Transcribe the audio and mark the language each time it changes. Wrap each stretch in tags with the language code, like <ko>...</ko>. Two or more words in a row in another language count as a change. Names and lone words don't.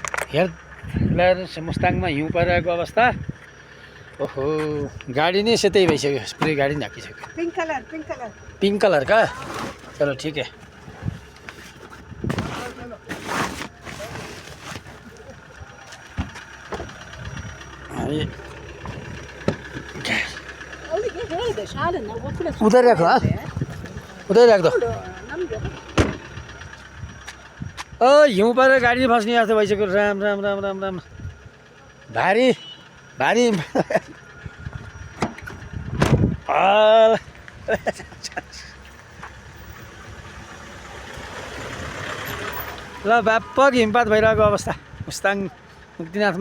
<ne>हेर मुस्ताङमा हिउँ परिरहेको अवस्था। ओहो गाडी नै सेतै भइसक्यो, स्प्रे गाडी नि ढाकिसक्यो।</ne> <en>pink color</en> <hi>का, चलो ठीक है। उधर रखो, हाँ उधर रख दो।</hi> <ne>हिउँ परेर गाडी फस्ने जस्तो भइसक्यो। राम राम राम राम राम, भारी भारी ल व्यापक हिमपात भइरहेको अवस्था मुस्ताङ मुक्तिनाथमा।</ne>